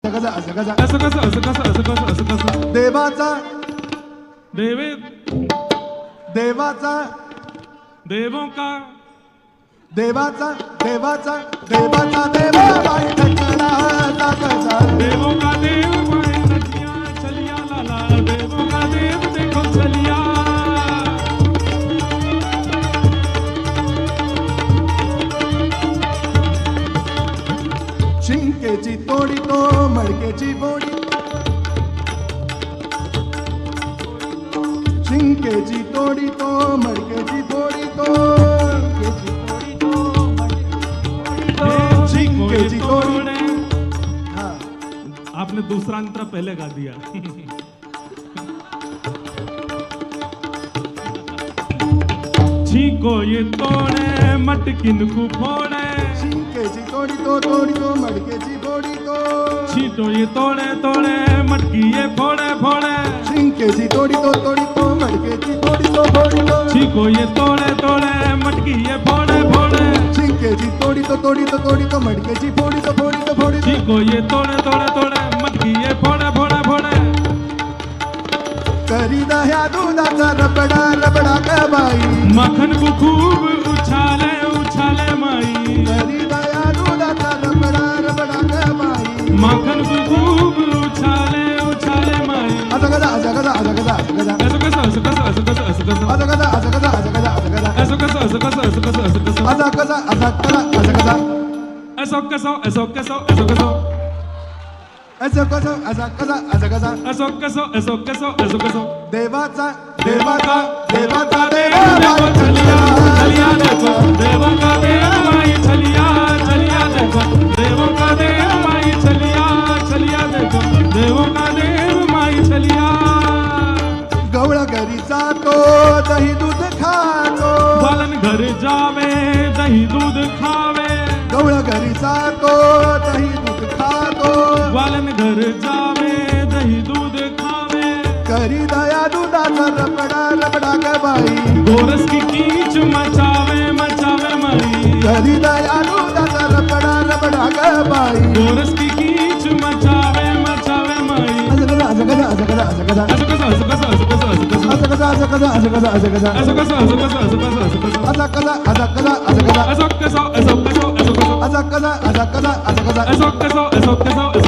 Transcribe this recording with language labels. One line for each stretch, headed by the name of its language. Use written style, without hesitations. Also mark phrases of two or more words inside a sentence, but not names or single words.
Marathi: देवाचा देवे देवाचा
Hindi: देवों का
Marathi: देवाचा देवाचा देवाचा देवा बाई ठकरा कसा
Hindi: देवों का देव माए नदियाँ चलिया लाला देवों का देव देखो चलिया
Marathi: शिंकेची तोडी तो मडकेची बोडी शिंकेची तोडी तो मडकेची बोडी तो शिंकेची तोडी हाँ
Hindi: आपने दूसरा अंतरा पहले गा दिया छीको ये तोड़े मटकिन को फोड़े
Marathi: शिंकेची तोडी तो मडकेची बोडी तो
Hindi: छीटो ये तोड़े तोड़े मटकी ये फोड़े फोड़े
Marathi: शिंकेची तोडी तो मडकेची बोडी तो
Hindi: छीको ये तोड़े तोड़े मटकी ये फोड़े फोड़े
Marathi: शिंकेची तोडी तो मडकेची बोडी तो
Hindi: छीको ये तोड़े तोड़े तोड़े मटकी ये फोड़े फोड़े फोड़े
Marathi: करी दह्या दुधाचा रबडा रबडा का बाई
Hindi: मखन को खूब उछाले उछाले माई
Marathi: करी दह्या दुधाचा रबडा रबडा का बाई
Hindi: मखन को खूब उछाले उछाले माई
Marathi: असं कसा
Hindi: ऐसो कसं ऐसो कसं ऐसो कसं ऐसो कसं
Marathi: असं कसा
Hindi: ऐसो कसं ऐसो कसं ऐसो कसं ऐसो कसं
Marathi: असं कसा
Hindi: ऐसो कसं ऐसो कसं ऐसो कसं ऐसो कसं ऐसो कसं
Marathi: देवाचा देवा देवा
Hindi: देखो चलिया चलिया देखो देवा का देव माई चलिया चलिया देखो देवों का देव माई चलिया चलिया देखो देवों का देव माई चलिया
Marathi: गवळा घरी जातो दही दूध खातो
Hindi: बालन घर जावे दही दूध खावे
Marathi: गवळा घरी जातो दही दूध खातो
Hindi: बालन घर जावे दही दूध खावे
Marathi: करी दया दुधाचा रबडा रबडा का बाई
Hindi: गोरस की कीच मचावे मचावे माई
Marathi: करी दया दुधाचा रबडा रबडा का बाई
Hindi: गोरस की कीच मचावे मचावे माई
Marathi: असं कसा
Hindi: ऐसो कसं ऐसो कसं ऐसो कसं ऐसो कसं ऐसो कसं
Marathi: असं कसा
Hindi: ऐसो कसं ऐसो कसं ऐसो कसं ऐसो कसं
Marathi: असं कसा
Hindi: ऐसो कसं ऐसो कसं
Marathi: असं कसा
Hindi: ऐसो कसं ऐसो कसं ऐसो कसं
Marathi: असं कसा
Hindi: ऐसो कसं ऐसो कसं